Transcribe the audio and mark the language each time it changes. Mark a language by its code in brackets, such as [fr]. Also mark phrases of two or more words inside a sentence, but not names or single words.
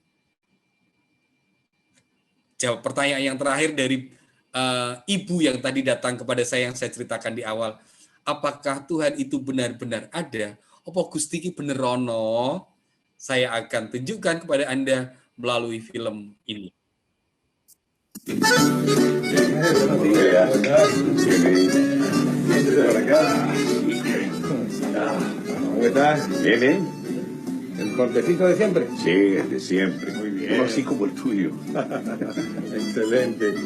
[id] Jawab pertanyaan yang terakhir dari ibu yang tadi datang kepada saya, yang saya ceritakan di awal, apakah Tuhan itu benar-benar ada? [jv] Apa Gusti ki bener ono? [id] Saya akan tunjukkan kepada Anda melalui film ini. [es] ¿Cómo estás? Bien. ¿El cortecito de siempre? Sí, el de siempre. Muy bien. Así como el tuyo. Excelente.